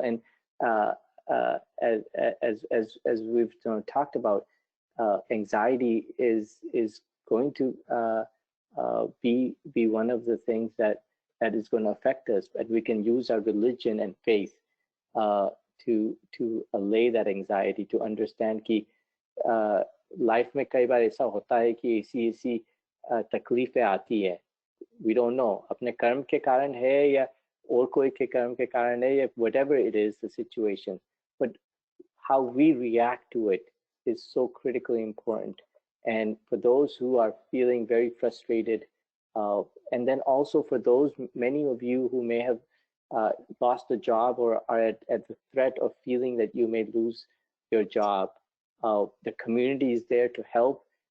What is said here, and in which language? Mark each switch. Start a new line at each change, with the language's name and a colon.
English: And as we've talked about, anxiety is going to be one of the things that is going to affect us. But we can use our religion and faith to allay that anxiety, to understand
Hindi: कि life में कई बार ऐसा होता है कि ऐसी तकलीफें आती है.
English: We don't know,
Hindi: अपने कर्म के कारण है या और कोई के कर्म के कारण है, या
English: whatever it is, the situation. But how we react to it is so critically important. And for those who are feeling very frustrated, and then also for those, many of you who may have lost a job or are at the threat of feeling that you may lose your job, the community is there to help.